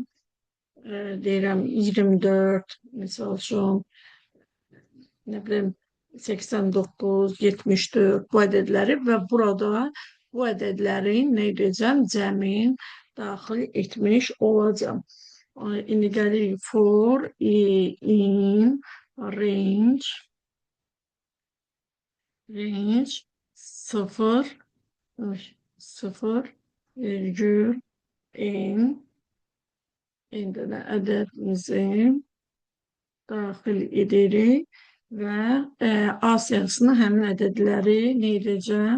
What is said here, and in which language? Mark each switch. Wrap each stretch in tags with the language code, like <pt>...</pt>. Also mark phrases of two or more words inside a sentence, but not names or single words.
<az>Deyirəm 24, misal üçün, nə bilim, 89, 74 bu ədədləri və burada bu ədədləri nə edəcəm? Cəmin daxil etmiş olacam. İndi gəlirik</az> <en>for in range</en> <az>0 virgül n indi də ədədimizi daxil edirik və A siyahısına həmin ədədləri nə edəcəm?</az>